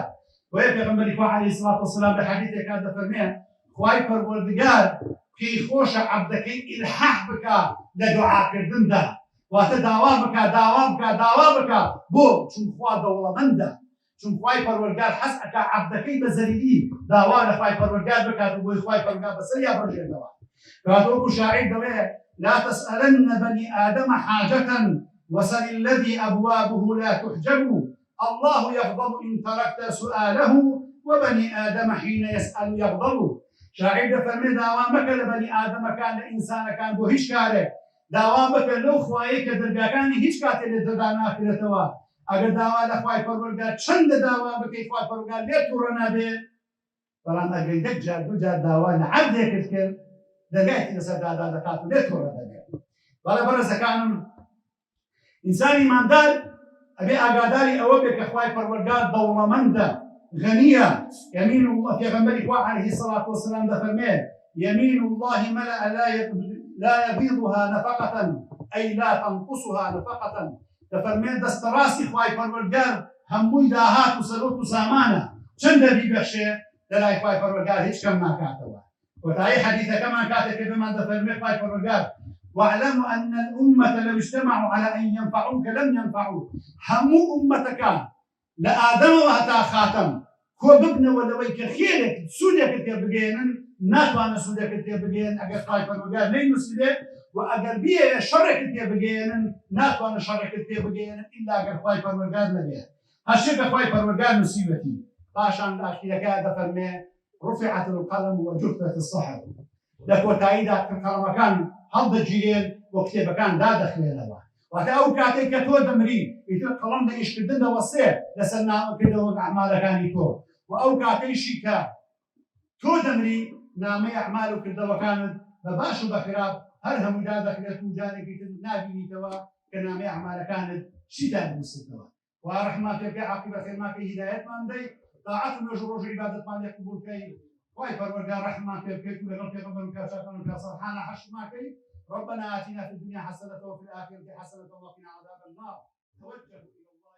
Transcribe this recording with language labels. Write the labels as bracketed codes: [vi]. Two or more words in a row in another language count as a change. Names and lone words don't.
[ckb] وەیە پێغەمبەری خوا [ar] عەلەیهی سەڵات وەسەلام [ckb] لە حەدیثێکا دەفەرمێ خوای پەروەردگار پێی خۆشە عەبدەکەی ئیلحاح بکا لە دوعاکردندا، واتە داوا بکا داوا بکا بۆ چون خوا دەوڵەمەندە، چون خوای پەروەردگار حەز ئەکا عەبدەکەی بە زەریری داوا لە خوای پەروەردگار بکات و بۆی خوای پەروەردگار بەسەریا بڕژێنەوە. کاتۆکو شاعیر دەڵێ [ar] لا تسألن بني آدم حاجة وسل الذي أبوابه لا تحجب، الله يغضب إن تركت سؤاله وبني آدم حين يسأل يغضب. [ckb] شاعر دەفەرمێ داوا مەکە لە بەنی ئادەمەکان لە ئینسانەکان بۆ هیچ کارێک، داوا بکە لەو خوایەی کە دەرگاکانی هیچ کاتێ لێ دەدا ناکرێتەوە. ئەگەر داوا لە خوای پەروەردگار چەندە داوا بکەی خوای پەروەردگار لێ تووڕە نابێت، بەڵام ئەگەر یەک جار دوو جار داوا لە عەبدێکت کرد دەرگایەکی لەسەر دادا دەکات و لێ تووڕە دەبێت. بەڵێ بەڕێزەکانم ئینسانی ماندار ئەبێ ئاگاداری ئەوە بێت کە خوای پەروەردگار دەوڵەمەندە غنية. [ar] يمين الله [ckb] پێغەمبەری خوا عەلەیهی سەڵات وەسەلام دەفەرمێ [ar] يمين الله ملأ لا يغيضها نفقة أي لا تنقصها نفقة. [ckb] دەفەرمێ دەستەڕاستی خوای پەروەردگار هەمووی داهات و سەرۆت و سامانە، چەندە بیبەخشێ لەلای خوای پەروەردگار هیچ کەم ناکاتەوە. وتایی حەدیثەکەمان کاتێک بێمان دەفەرمێ خوای پەروەردگار [ar] واعلموا أن الأمة لو اجتمعوا على أن ينفعوك لم ينفعوك. [ckb] هەموو ئومەتەکان لە ئادەمەوە هەتا خاتەم کۆ ببنەوە لەوەی کە خێرێک سوودێکت پێ بگەێنن ناتوانە سوودێکت پێ بگەێن ئەگەر خوای پەروەردگار نەینووسێ، و ئەگەر بیەوێ شەڕێکت پێ بگەێنن ناتوانە شەڕێکت پێ بگەێنن ئیلا ئەگەر خوای پەروەردگار نەبێ. هەرچێک کە خوای پەروەردگار نووسیوەتی. پاشان لە ئاخیرەکە دەفەرمێ [ar] رفعت القلم وجفت الصحف. [ckb] لە کۆتاییدا قەڵەمەکان هەڵدەگیرێن و کتێبەکان دادەخوێنەوە. واتە ئەو کاتێک کە تۆ دەمری ئیتر قەڵەم لە ئیشکردن دەوەسێ لەسەر نامەکردەوە ئەعمالەکانی تۆ، و ئەو کاتەیشی کە تۆ دەمری نامەی ئەعمال و کردەوەکانت بە باش و بە خراپ هەر هەمووی دادەخرێت و جارێکی تر نابینیتەوە کە نامەی ئەعمالەکانت چیتان نووسێتەوە. وا ڕەحمان پێ بکەی عاقبەت خێرماکەی هیدایەتمان دەی طاعەت و نوێژ و ڕۆژ عیبادەتمان لێ قبوڵ بکەی. خوای پەروەردگار ڕەحمان پێ بکەیت و لەگەڵ پێغەمبەر و کافرەکان و پێسەڵحانە حەشرماکەی. [ar] ربنا آتنا في الدنيا حسنة وفي الآخرة حسنة وقنا عذاب النار. توجهوا